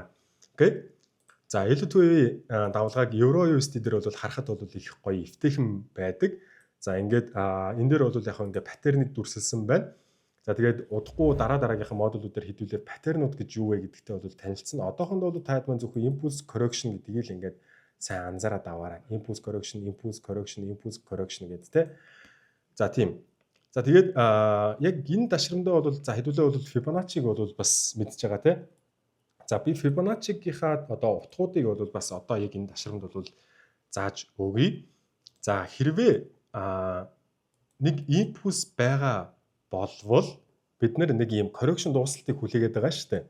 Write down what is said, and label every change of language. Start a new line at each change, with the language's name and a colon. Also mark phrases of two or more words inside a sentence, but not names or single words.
Mongolian: Окей. За L2 давлгааг EuroUSD дээр бол харахад бол их гоё эвтэйхэн байдаг. За ингээд энэ дээр бол яг ингээд паттерныг дүрсэлсэн байна. За тэгээд удахгүй дараагийнхаа модулуудаар хэдүүлээ паттернууд гэж юу вэ гэдэгтээ бол танилцсан. Одоохондоо бол таад маань зөвхөн
English: impulse correction
Mongolian: гэдгийг л ингээд сайн анзаараад аваарай.
English: Impulse correction
Mongolian: гэдэг те. За тийм. За тэгээд яг энэ дашрамдаа бол за хэдүүлээ бол Fibonacci-г бол бас мэдж байгаа те. За би Fibonacci-гийнхаа утгуудыг бол бас одоо яг энэ дашрамд бол зааж өгье. За хэрвээ нэг impulse байгаа болвол бид нэг ийм correction дуусталтыг хүлээгээд байгаа шүү дээ.